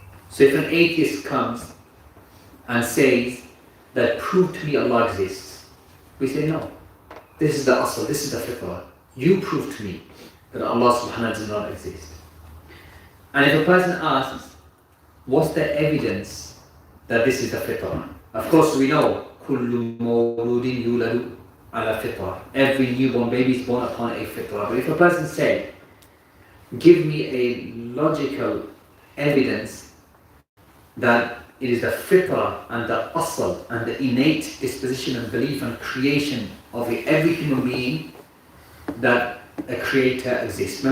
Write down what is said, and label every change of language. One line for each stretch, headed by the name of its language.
English: So if an atheist comes and says that prove to me Allah exists, we say no. This is the asl, this is the fitrah. You prove to me that Allah subhanahu wa ta'ala does not exist. And if a person asks, what's the evidence that this is the fitrah? Of course we know,
Arabic: كُلُّ مَوْلُودٍ يُولَدُ عَلَى فِطْرَةٍ.
English: Every newborn baby is born upon a fitrah. But if a person said, give me a logical evidence that it is the fitrah and the asl and the innate disposition and belief and creation of every human being that a creator exists.